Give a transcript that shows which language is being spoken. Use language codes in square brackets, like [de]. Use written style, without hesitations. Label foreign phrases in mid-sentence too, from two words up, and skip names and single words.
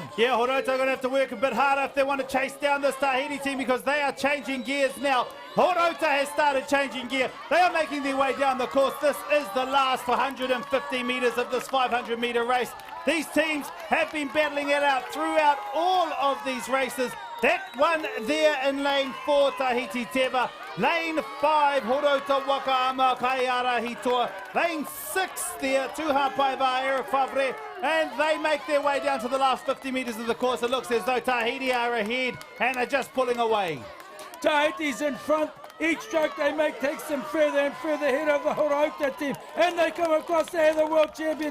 [en] Yeah, Horota are going to have to work a bit harder if they want to chase down this Tahiti team, because they are changing gears now. Horota has started changing gear. They are making their way down the course. This is the last 150 metres of this 500-metre race. These teams have been battling it out throughout all of these races. That one there in lane 4, Tahiti Teva. Lane 5, Horota Wakaama, Kaiara Hitoa. Lane 6 there, Tuhapai VAA, Eric Favre. And they make their way down to the last 50 metres of the course. It looks as though Tahiti are ahead and are just pulling away. Tahiti's in front. Each stroke they make takes them further and further ahead of the Horota team. And they come across, they're the world champions.